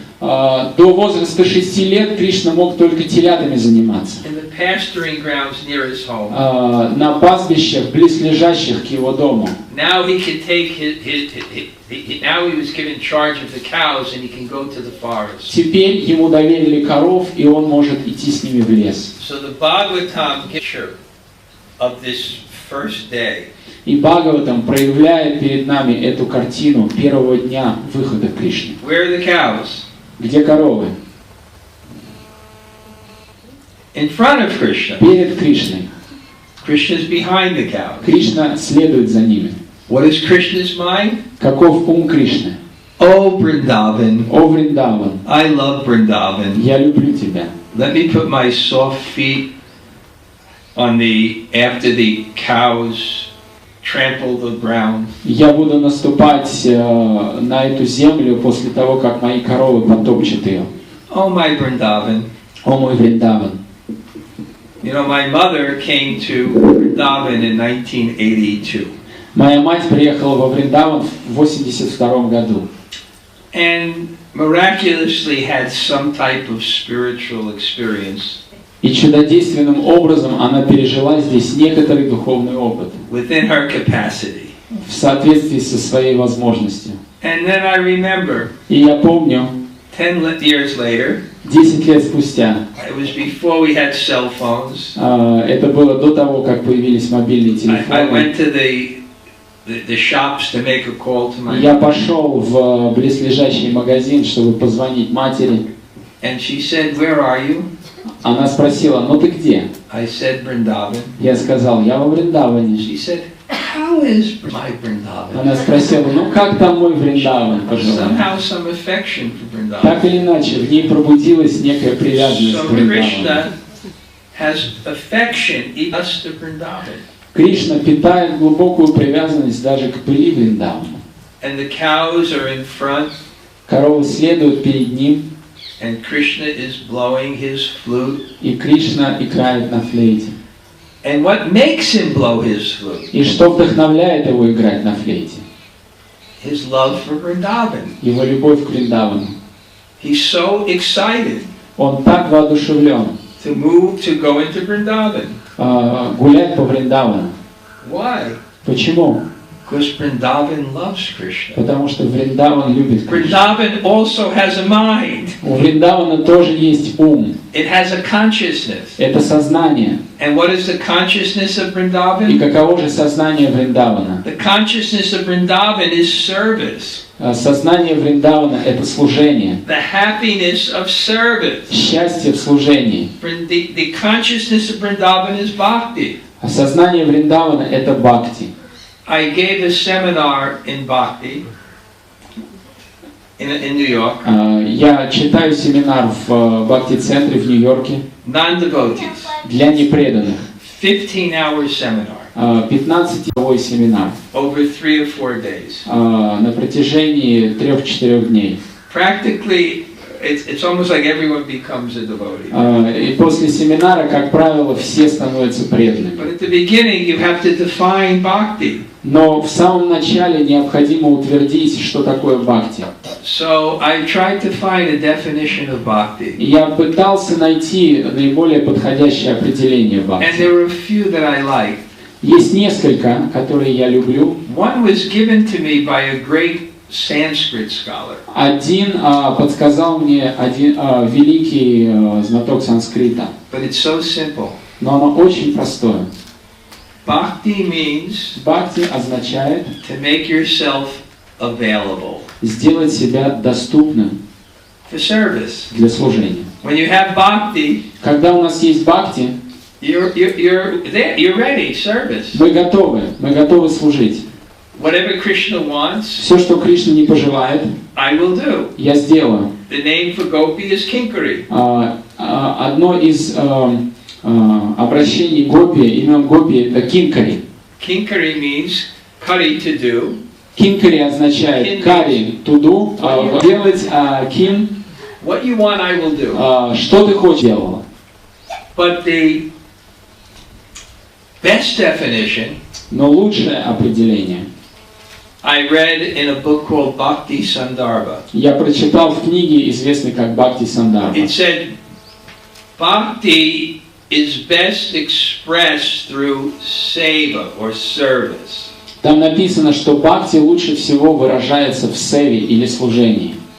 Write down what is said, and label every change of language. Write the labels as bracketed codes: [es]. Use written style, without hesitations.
[ru] До возраста 6 лет Кришна мог только телятами заниматься. [en] In the pasturing grounds near his home. [ru] На пастбищах, близлежащих к его дому. [en] Now he could take now he was given charge of the cows and he can go to the forest. [ru] Теперь ему доверили коров, и он может идти с ними в лес. [en] So the Bhagavatam picture of this first day. [ru] И Бхагаватам проявляет перед нами эту картину первого дня выхода Кришны. [en] Where are the cows? [ru] Где коровы? [en] In front of Krishna. [ru] Перед Кришной. [en] Krishna is behind the cows. [ru] Кришна следует за ними. [en] What is Krishna's mind? [ru] Каков ум Кришны? [en] Oh, Vrindavan. [ru] О, Вриндаван, [en] I love Vrindavan. [ru] я люблю тебя. [en] Let me put my soft feet on after the cows trample the ground. [ru] Я буду наступать на эту землю после того, как мои коровы потопчут ее. [en] Oh, my Vrindavan. [ru] О, мой Вриндаван. [en] You know, my mother came to Vrindavan in 1982. [ru] Моя мать приехала во Вриндаван в 1982 году. [en] And miraculously had some type of spiritual experience. [ru] И чудодейственным образом она пережила здесь некоторый духовный опыт. [en] Within her capacity. [ru] В соответствии со своей возможностью. [en] And then I remember. [ru] И я помню. [en] 10 years later. [ru] 10 лет спустя. [en] It was before we had cell phones. [ru] Это было до того, как появились мобильные [en] I [ru] телефоны. [en] went to the shops to make a call to my [ru] Я [en] mother. [ru] пошел в близлежащий магазин, чтобы позвонить матери. [en] And she said, "Where are you?" [ru] Она спросила, ну ты где? [en] I said, "Vrindavan." [ru] Я сказал, я во Вриндаване. [en] She said, "How is my Vrindavan?" [ru] Она спросила, ну как там мой Вриндаван, пожалуйста? [en] Somehow some affection for Vrindavan. [ru] Так или иначе, в ней пробудилась некая привязанность [en] So [ru] к Вриндавану. [en] Krishna has affection in us to Vrindavan. [ru] Кришна питает глубокую привязанность даже к пыли Вриндавана. [en] And the cows are in front, [ru] Коровы следуют перед ним, [en] and Krishna is blowing his flute. [ru] и Кришна играет на флейте. [en] And what makes him blow his flute? [ru] И что вдохновляет его играть на флейте? [en] His love for Vrindavan. [ru] Его любовь к Вриндавану. [en] He's so excited [ru] Он так воодушевлен [en] to go into Vrindavan. [ru] Гулять по Вриндавану. [en] Why? [ru] Почему? [en] Because Vrindavan loves Krishna. [ru] Потому что Вриндаван любит Кришну. [en] Vrindavan also has a mind. [ru] У Вриндавана тоже есть ум. [en] It has a consciousness. [ru] Это сознание. [en] And what is the consciousness of [ru] И [en] Vrindavan? [ru] каково же сознание Вриндавана? [en] The consciousness of Vrindavan is service. [ru] Сознание Вриндавана – это служение. [en] The happiness of service. [ru] Счастье в служении. [en] The consciousness of Vrindavan is bhakti. [ru] А сознание Вриндавана – это бхакти. [en] I gave a seminar in bhakti in New York. [ru] Я читаю семинар в бхакти-центре в Нью-Йорке [en] Non-devotees. [ru] для непреданных. [en] 15-hour seminar [ru] 15-часовой семинар [en] over 3 or 4 days. [ru] на протяжении 3-4 дней. [en] Practically, it's almost like everyone becomes a devotee. [ru] И после семинара, как правило, все становятся преданными. [en] But at the beginning, you have to define bhakti. [ru] Но в самом начале необходимо утвердить, что такое бхакти. [en] So I tried to find a definition of bhakti. [ru] И я пытался найти наиболее подходящее определение [en] And [ru] бхакти. [en] there were a few that I liked. [ru] Есть несколько, которые я люблю. [en] One was given to me by a great Sanskrit scholar. [ru] Один подсказал мне один великий знаток санскрита. [en] But it's so simple. [ru] Но оно очень простое. [en] Bhakti means [ru] Бхакти означает [en] to make yourself available [ru] сделать себя доступным [en] for service. [ru] для служения. [en] When you have bhakti, [ru] Когда у нас есть бхакти, [en] you're there, you're ready, service. [ru] мы готовы служить. [en] Whatever Krishna wants, [ru] Все, что Кришна не пожелает, [en] I will do. [ru] я сделаю. [en] The name for gopi is kinkari. [ru] Одно из обращений гопи, имен гопи, это кинкари. [en] Kinkari means kari to do. [ru] Кинкари означает кари, [en] туду, [ru] делать, кин, [en] What you want, I will do. [ru] что ты хочешь делала. [en] But the best definition [ru] Но лучшее определение [en] I read in a book called Bhakti Sandarbha. [ru] я прочитал в книге, известной как Бхакти Сандарба. [en] It said, Bhakti is best expressed through seva or service. [ru] Там написано, что бхакти лучше всего выражается в севе или служении.